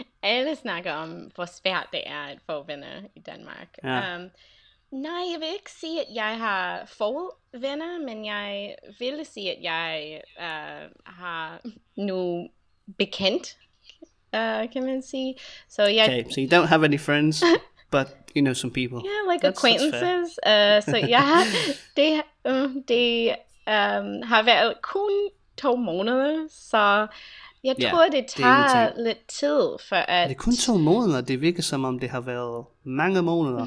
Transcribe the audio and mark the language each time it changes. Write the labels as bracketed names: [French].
[Danish] Alle snakker om, hvor svært det er at få venner i Danmark. Ja. Nej, jeg vil ikke sige, at jeg har fået venner, men jeg vil sige, at jeg har nu bekendt, kan man sige. [English] So Okay, so you don't have any friends, but you know some people. Yeah, like acquaintances. [Danish] Så jeg har, det har været kun 2 måneder, så jeg tror, det tager lidt tid for at... Det er kun 2 måneder, det virker som om det har været mange måneder.